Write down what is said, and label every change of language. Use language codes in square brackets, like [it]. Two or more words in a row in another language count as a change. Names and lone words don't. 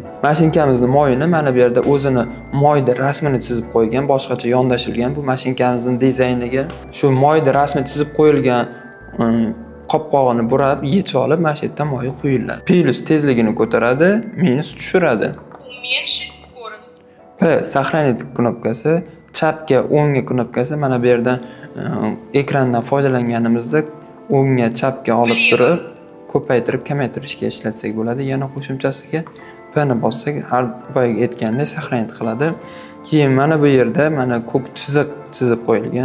[uz] Mashinkamizning moyini mana bu yerda o'zini moyni rasmini chizib qo'ygan, boshqacha yondashilgan. Bu mashinkamizning dizayniga shu moyni rasmi chizib qo'yilgan qopqog'ini burab, yechib olib, mana shu yerda moy quyiladi. Plus tezligini ko'taradi, minus tushiradi. [ru] Уменьшить скорость. [uz] P сохранить knopkasi, chapga o'ngga knopkasi. Mana bu yerda ekrandan foydalanganimizda o'ngga chapga olib turib ko'paytirib, kamaytirishga ishlatsak bo'ladi. Yana qo'shimchasiga P ni bossak, har boyagi aytgandek saqlanib qiladi. Keyin mana bu yerda mana ko'k chiziq chizib qo'yilgan.